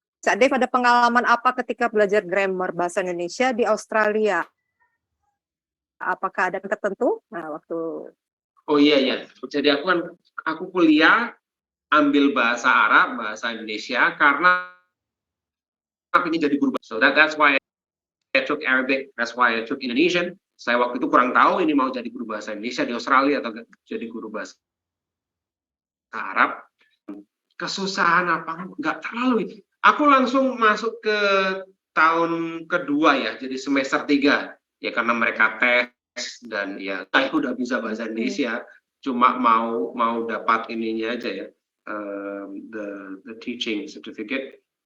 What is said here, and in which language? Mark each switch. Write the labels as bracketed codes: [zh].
[id] Cak Dev, ada pengalaman apa ketika belajar grammar bahasa Indonesia di Australia? Apakah ada tertentu? Nah, waktu. Oh iya. Jadi aku kuliah ambil bahasa Arab, bahasa Indonesia karena aku ingin jadi guru. [en] So that's why I took Arabic, that's why I took Indonesian. [id] Saya waktu itu kurang tahu ini mau jadi guru bahasa Indonesia di Australia atau jadi guru bahasa Arab. Kesusahan apa? Nggak terlalu. Aku langsung masuk ke tahun kedua ya, jadi semester 3. Ya karena mereka tes dan ya saya udah bisa bahasa Indonesia, cuma mau dapat ininya aja ya, [en] the teaching certificate.